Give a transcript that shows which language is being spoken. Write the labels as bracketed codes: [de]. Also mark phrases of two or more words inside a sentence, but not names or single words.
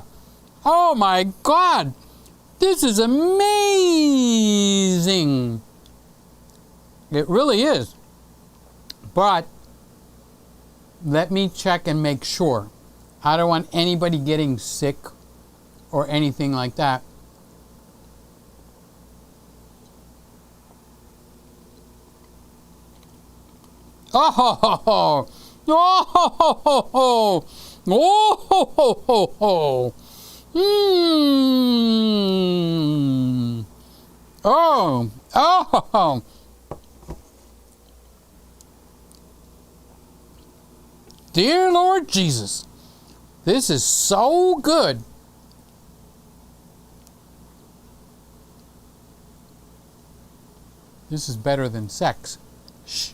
[en] Oh my God. This is amazing. It really is. But let me check and make sure. I don't want anybody getting sick or anything like that. Oh ho ho ho! Oh ho ho ho ho! Oh ho ho ho ho! Mmm! Oh! Oh ho ho! Dear Lord Jesus, this is so good. This is better than sex. Shh.